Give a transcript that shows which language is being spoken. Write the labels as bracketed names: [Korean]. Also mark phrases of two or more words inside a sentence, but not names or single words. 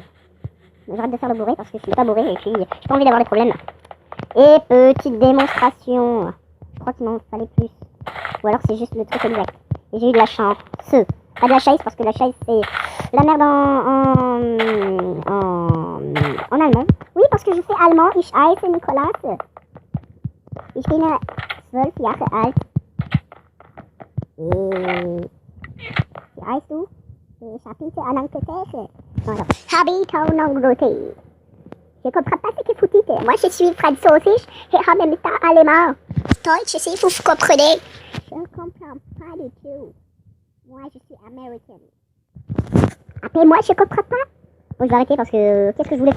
[French] J'arrête de faire le bourré parce que je suis pas bourré et j'ai pas envie d'avoir des problèmes. Et petite démonstration. Je crois qu'il m'en fallait plus. Ou alors c'est juste le truc exact. Et j'ai eu de la chance. Pas de la chaise parce que la chaise c'est la merde en allemand. Oui, parce que je fais allemand. [German] Ich heiße Nicolas. Ich bin 12 Jahre alt. Et wie heißt du? Ich [French] habite en Angleterre. Voilà. Habite en Angleterre. Je comprends pas ce que vous dites. Moi je suis französisch et en même temps allemand. Deutsch, si vous comprenez. Je ne comprends pas du tout. Moi, je suis américaine. Appelez-moi, je comprends pas. Bon, je vais arrêter parce que... Qu'est-ce que je voulais faire?